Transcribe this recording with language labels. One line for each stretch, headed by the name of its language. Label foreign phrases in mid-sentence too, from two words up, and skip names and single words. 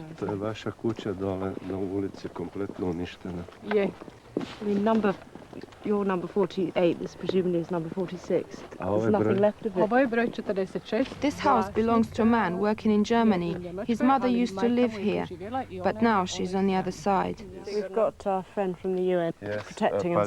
Bosnian: To je vaša kuća dole na ulici kompletno uništena.
English: Yeah. I mean, your number 48, this presumably is number 46. There's nothing left of it. This house belongs to a man working in Germany. His mother used to live here, but now she's on the other side. We've got our friend from the UN protecting us.